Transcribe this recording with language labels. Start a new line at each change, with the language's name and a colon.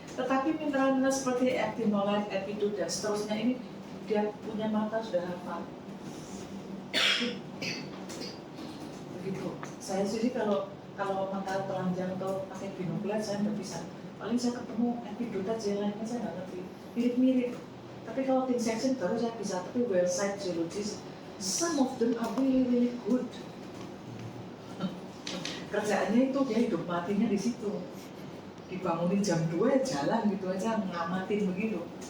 Indonesian: Tetapi mineral-mineral seperti actinolite, epidot, dan seterusnya ini dia punya mata sudah hafal. Begitu. Saya sendiri kalau mata telanjang atau pakai binokula saya nggak bisa. Paling saya ketemu epidot aja, lainnya saya nggak ngerti. Mirip-mirip. Tapi kalau thin section baru saya bisa. Tapi
English: well site geologist, some of them are really good.
Indonesian: Kerjaannya itu dia hidup matinya di situ. Dibangunin jam 2 jalan gitu aja ngamatin begitu.